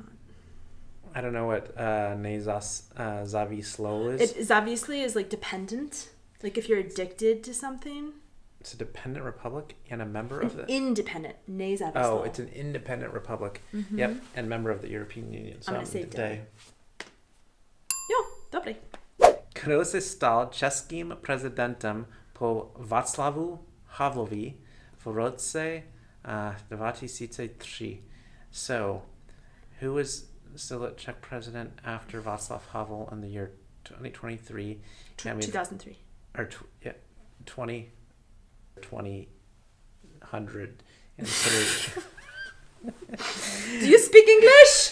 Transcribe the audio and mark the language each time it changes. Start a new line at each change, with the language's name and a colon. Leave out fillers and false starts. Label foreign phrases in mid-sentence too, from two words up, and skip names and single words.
English: I don't know what závislou is. Závislý is like dependent. Like if you're addicted to something. It's a dependent republic and a member of the... Independent. Nezávislou. Oh, it's an independent republic. Mm-hmm. Yep, and member of the European Union. So I'm going to say day.
Czech: Jo, dobrý. Kdo se stal českým prezidentem po Václavu Havlovi v roce 2003?
English: So, who was still a Czech president after Václav Havel in the year 2023? 2003. Or 2003. Do you speak English?